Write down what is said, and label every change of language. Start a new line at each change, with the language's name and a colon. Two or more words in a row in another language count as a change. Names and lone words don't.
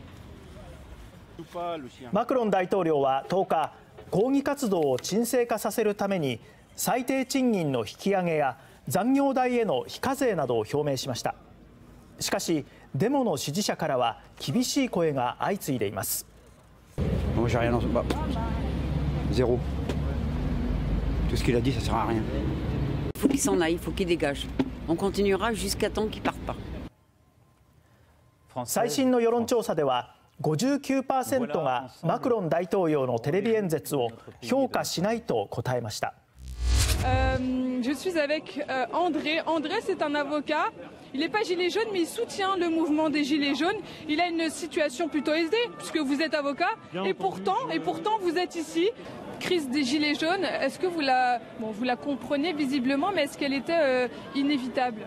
Japanese: マクロン大統領は10日、抗議活動を沈静化させるために最低賃金の引き上げや残業代への非課税などを表明しました。しかしデモの支持者からは厳しい声が相次いでいます。
French: Zéro. Tout ce qu'il a dit, ça sert à rien. Il faut qu'il s'en aille, il faut qu'il dégage. On continuera jusqu'à temps qu'il parte pas.
Japanese: 最新の世論調査では 59% がマクロン大統領のテレビ演説を評価しないと答えました。
French: Je suis avec André. André, c'est un avocat. Il n'est pas gilet jaune, mais il soutient le mouvement des gilets jaunes. Il a une situation plutôt aisée, puisque vous êtes avocat. Et pourtant, vous êtes ici. Crise des gilets jaunes, est-ce que vous la comprenez visiblement, mais est-ce qu'elle était inévitable ?